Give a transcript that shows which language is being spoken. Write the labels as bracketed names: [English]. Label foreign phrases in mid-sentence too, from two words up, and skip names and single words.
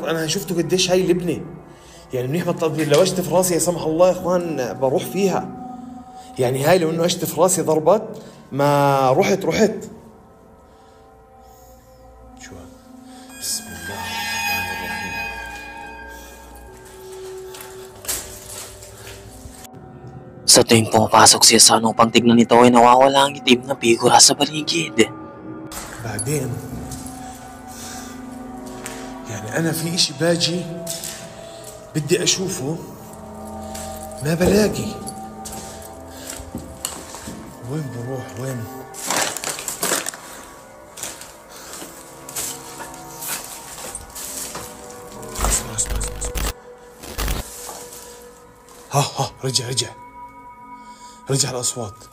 [Arabic] انا شفته قديش هاي لبنه يعني منيح ما لو اجت في راسي لا سمح الله يا اخوان بروح فيها يعني هاي لو انه اجت في راسي ضربت ما رحت شو بسم الله الرحمن الرحيم. [Filipino] Sa tuwing pumapasok si Hasan upang tignan ito ay nawawala ang itim na figura sa paligid. [Arabic] بعدين يعني أنا في إشي باجي بدي أشوفه ما بلاقي. وين بروح وين؟ اسمع ها رجع الأصوات.